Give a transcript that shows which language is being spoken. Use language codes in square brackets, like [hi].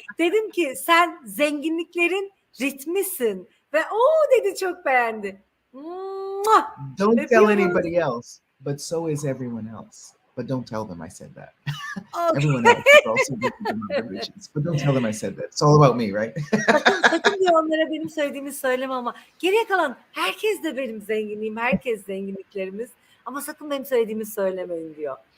[tr] Dedim ki sen zenginliklerin ritmisin. Ve o dedi çok beğendi. Mua! [en] Don't tell anybody else, but so is everyone else. But don't tell them I said that. Okay. Everyone else is also rhythm of the riches. But don't tell them I said that. It's all about me, right? [tr] Sakın diyor onlara benim söylediğimi söyleme ama geriye kalan herkes de benim zenginliğim, herkes zenginliklerimiz. Ama sakın benim söylediğimi söylemeyin diyor.